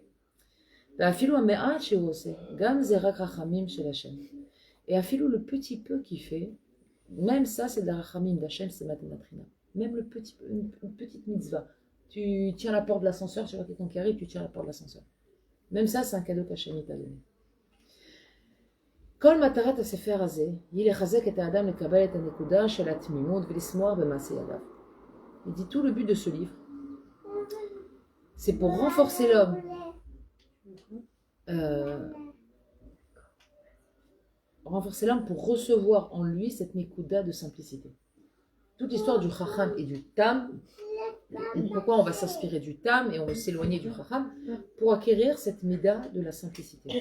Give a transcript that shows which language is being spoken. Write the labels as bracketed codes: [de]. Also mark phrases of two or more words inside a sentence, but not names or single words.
[fr] Et Afilou le petit peu qu'il fait, même ça c'est de la rachamim d'Hachem, c'est Matana Trina. Même le petit peu, une petite mitzvah. Tu tiens la porte de l'ascenseur, tu vois quelqu'un qui arrive, tu tiens la porte de l'ascenseur. Même ça, c'est un cadeau qu'Hachem t'a donné. [he] כל מטרת הספר הזה היא לחזק את האדם לקבל את הנקודה של התמימות ולשמוח במעשה ידיו. [fr] Il dit tout le but de ce livre, c'est pour renforcer l'homme. Renforcer l'homme pour recevoir en lui cette nekuda de simplicité. Toute l'histoire du chacham et du tam, pourquoi on va s'inspirer du tam et on va s'éloigner du chacham, pour acquérir cette mida de la simplicité.